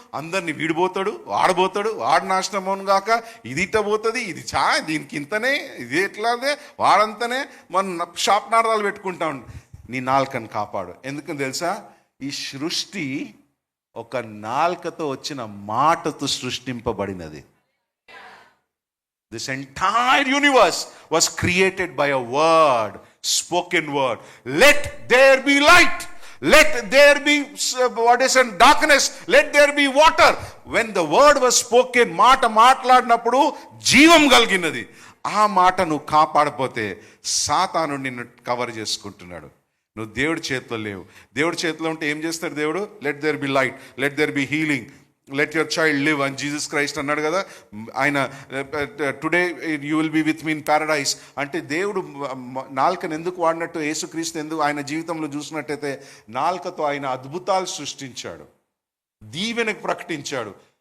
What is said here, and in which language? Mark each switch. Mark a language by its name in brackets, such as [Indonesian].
[Telugu] అందరినీ వీడిపోతాడు, వాడు నాశనం అవును గాక, ఇది ఇట్ట పోతుంది, ఇది దీనికి ఇంతనే, ఇది ఎట్లాదే, వాడంతనే, మన శాపనార్థాలు పెట్టుకుంటా ఉండు. నీ నాలుకను కాపాడు. ఎందుకని తెలుసా? ఈ సృష్టి ఒక నాలుకతో వచ్చిన మాటతో సృష్టింపబడినది. [English] This entire universe was created by a word, spoken word. Let there be light. Let there be darkness. Let there be water. When the word was spoken, [Telugu] మాట్లాడినప్పుడు జీవం కలిగినది. ఆ మాట నువ్వు కాపాడపోతే సాతాను నిన్ను కవర్ చేసుకుంటున్నాడు. నువ్వు దేవుడి చేతిలో లేవు. దేవుడి చేతిలో ఉంటే ఏం చేస్తాడు దేవుడు? [English] let there be light, let there be healing, let your child live [Telugu] అని జీసస్ క్రైస్ట్ అన్నాడు కదా. ఆయన [English] today you will be with me in paradise [Telugu] అంటే దేవుడు నాలుకను ఎందుకు వాడినట్టు, యేసుక్రీస్తు ఎందుకు ఆయన జీవితంలో చూసినట్టయితే నాలుకతో ఆయన అద్భుతాలు సృష్టించాడు, దీవెనకు ప్రకటించాడు.